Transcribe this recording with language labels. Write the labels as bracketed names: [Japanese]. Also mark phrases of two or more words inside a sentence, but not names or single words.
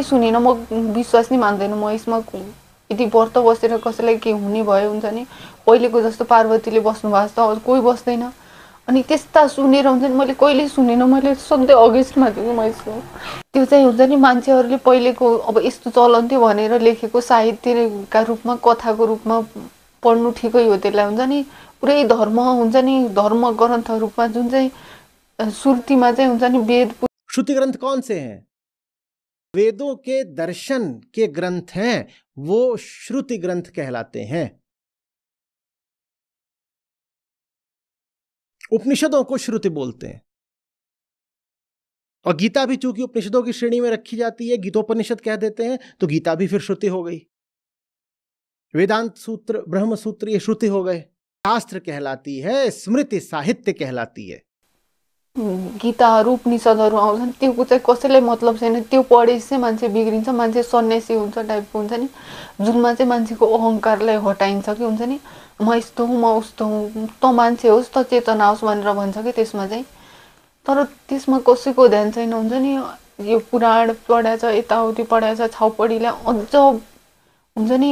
[Nepali] सुनिनँ म विश्वास नै मान्दैन म यसमा यदि व्रत बसेर कसैलाई के हुने भयो हुन्छ नि पहिलेको जस्तो पार्वतीले बस्नु भएको छ कोही बस्दैन अनि त्यस्ता सुनेर हुन्छ नि मैले कहिल्यै सुनिनँ मैले सधैँ अगेन्स्टमा थियो मैले त्यो चाहिँ हुन्छ नि मान्छेहरूले पहिलेको अब यस्तो चलन थियो भनेर लेखेको साहित्यका रूपमा कथाको रूपमा पढ्नु ठिकै हो त्यसलाई हुन्छ नि पुरै धर्म हुन्छ नि धर्म ग्रन्थ रूपमा जुन चाहिँ श्रुतिमा चाहिँ हुन्छ नि वेद [Hindi] श्रुति ग्रंथ कौन से हैं? वेदों के दर्शन के ग्रंथ हैं वो श्रुति ग्रंथ कहलाते हैं। उपनिषदों को श्रुति बोलते हैं और गीता भी चूंकि उपनिषदों की श्रेणी में रखी जाती है गीतोपनिषद कह देते हैं तो गीता भी फिर श्रुति हो गई। वेदांत सूत्र ब्रह्म सूत्र ये श्रुति हो गए। शास्त्र कहलाती है, स्मृति साहित्य कहलाती है। [Nepali] गीताहरू उपनिषदहरू आउँछन् त्यो चाहिँ कसैलाई मतलब छैन त्यो पढेपछि चाहिँ मान्छे बिग्रिन्छ मान्छे सन्यासी हुन्छ टाइपको हुन्छ नि जुनमा चाहिँ मान्छेको अहङ्कारलाई हटाइन्छ कि हुन्छ नि म यस्तो हुँ म उस्तो हुँ त मान्छे होस् त चेतना होस् भनेर भन्छ कि त्यसमा चाहिँ तर त्यसमा कसैको ध्यान छैन हुन्छ नि यो पुराण पढाएछ यताउति पढाएछ छाउपडीलाई अझ हुन्छ नि